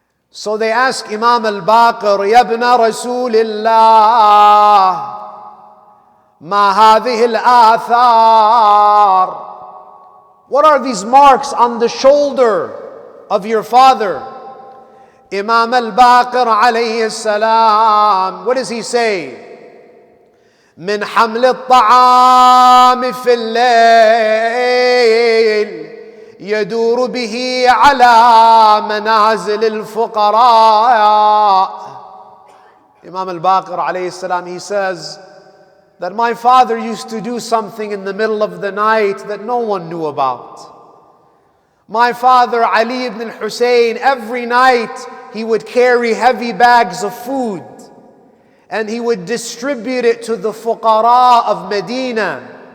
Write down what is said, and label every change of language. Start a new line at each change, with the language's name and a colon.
English: So they asked Imam al-Baqir,
Arabic: Ya ibn Rasulillah, ma hadhihi al-athar?
English: What are these marks on the shoulder of your father? Imam al-Baqir alayhi salam, what does he say?
Arabic: من حمل الطعام في الليل يدور به على منازل الفقراء.
English: Imam al-Baqir alayhi salam, he says that my father used to do something in the middle of the night that no one knew about. My father, Ali ibn al-Hussein, every night he would carry heavy bags of food and he would distribute it to the fuqara of Medina.